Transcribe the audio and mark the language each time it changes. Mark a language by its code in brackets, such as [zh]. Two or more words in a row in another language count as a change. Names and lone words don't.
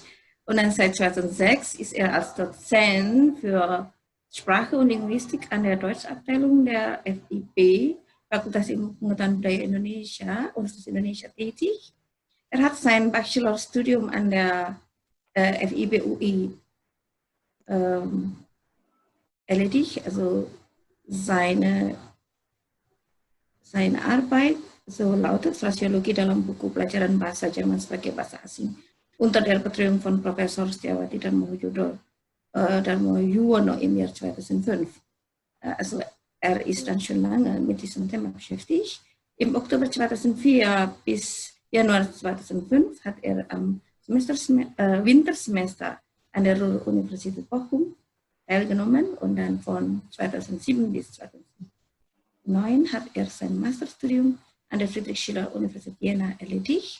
[de] Und dann seit 2006 ist er als Dozent für Sprache und Linguistik an der Deutschabteilung der FIB, Fakultas Ilmu Pengetahuan Budaya Indonesia, Universitas Indonesia tätig. Er hat sein Bachelorstudium an der FIB UI erledigt, also seine Arbeit so lautet Frasiologi dalam buku pelajaran bahasa Jerman sebagai bahasa asing unter der Betreuung von Professor Setiawati Darmono im Jahr 2005. Also er ist dann schon lange mit diesem Thema beschäftigt. Im Oktober 2004 bis Januar 2005 hat er am Wintersemester an der Ruhr-Universität Bochum teilgenommen und dann von 2007 bis 2009 hat er sein Masterstudium an der Friedrich-Schiller-Universität Jena erledigt.